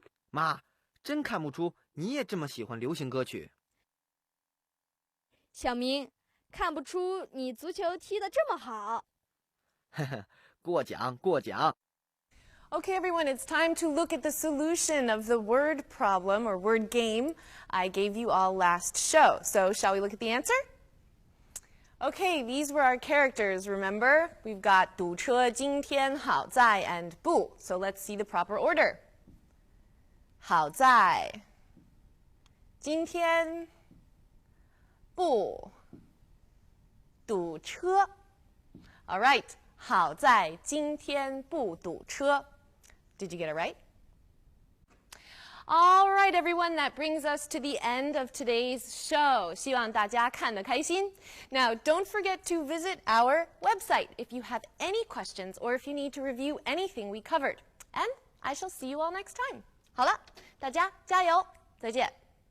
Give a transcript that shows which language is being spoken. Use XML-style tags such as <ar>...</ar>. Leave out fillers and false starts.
<zh>妈，真看不出你也这么喜欢流行歌曲。小明，看不出你足球踢得这么好。呵呵，过奖过奖。</zh> <en>Okay, everyone, it's time to look at the solution of the word problem or word game I gave you all last show. So, shall we look at the answer? Okay, these were our characters, remember? We've got 堵车, 今天, 好在, and 不. So let's see the proper order. 好在, 今天, 不, 堵车. All right,</en> <zh>好在, 今天, 不堵车.</zh> <en>Did you get it right? All right, everyone, that brings us to the end of today's show.</en> <zh>希望大家看得开心.</zh> <en>Now, don't forget to visit our website if you have any questions or if you need to review anything we covered. And I shall see you all next time.</en> <zh>好了，大家加油，再见。</zh>